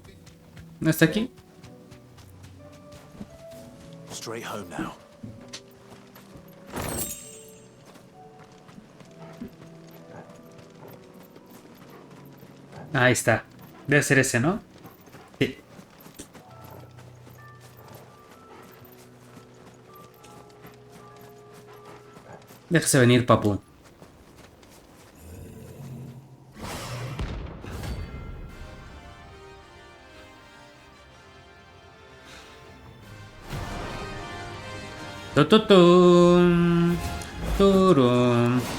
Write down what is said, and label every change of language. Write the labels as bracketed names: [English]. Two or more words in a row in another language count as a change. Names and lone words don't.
[Spanish] ¿No está aquí? [English] Straight home now. [Spanish] Ahí está. Debe ser ese, ¿no? Sí. Déjese venir, papu. Tututum. Turum.